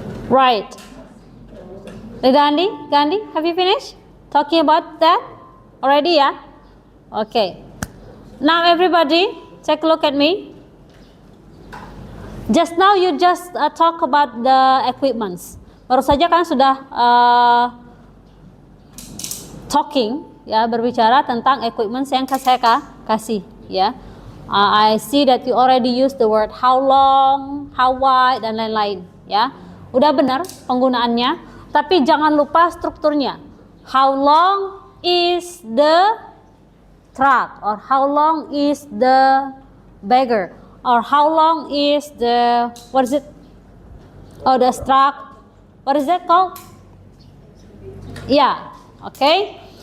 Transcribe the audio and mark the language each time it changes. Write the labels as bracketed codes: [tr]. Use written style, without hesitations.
[en] Right. Gandhi, have you finished talking about that already? Yeah. Okay. Now everybody, take a look at me. Just now you just talk about the equipments. [id] Baru saja kan sudah talking, ya, berbicara tentang equipment yang saya kasih, ya. [en] I see that you already use the word how long, how wide, [id] dan lain-lain, ya. Udah benar penggunaannya, tapi jangan lupa strukturnya. [en] How long is the truck, or how long is the bagger, or how long is the, what is it? Oh, the truck. What is that called? Ya, oke.